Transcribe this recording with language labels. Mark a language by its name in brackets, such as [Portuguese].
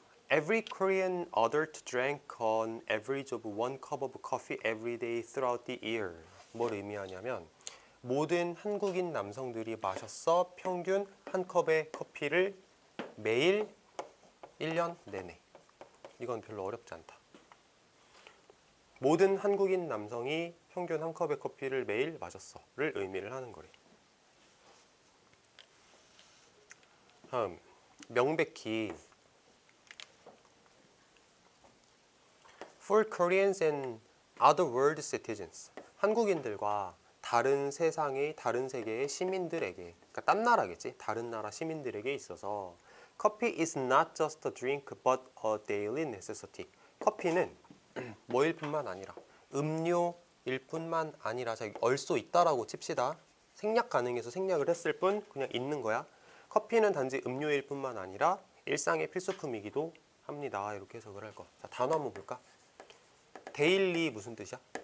[English] Every Korean adult drank an average of 1 cup of coffee every day throughout the year. [Korean] 뭘 의미하냐면 모든 한국인 남성들이 마셨어 평균 한 컵의 커피를 매일 1년 내내. 이건 별로 어렵지 않다. 모든 한국인 남성이 평균 한 컵의 커피를 매일 마셨어를 의미를 하는 거래. 다음, 명백히 [English] For Koreans and other world citizens. [Korean] 한국인들과 다른 세상의 다른 세계의 시민들에게, 그러니까 딴 나라겠지. 다른 나라 시민들에게 있어서 [English] Coffee is not just a drink but a daily necessity. [Korean] 커피는 뭐일 뿐만 아니라 음료일 뿐만 아니라 얼쏘 있다라고 칩시다. 생략 가능해서 생략을 했을 뿐 그냥 있는 거야. 커피는 단지 음료일 뿐만 아니라 일상의 필수품이기도 합니다. 이렇게 해석을 할 거. 자, 단어 한번 볼까? 데일리 무슨 뜻이야?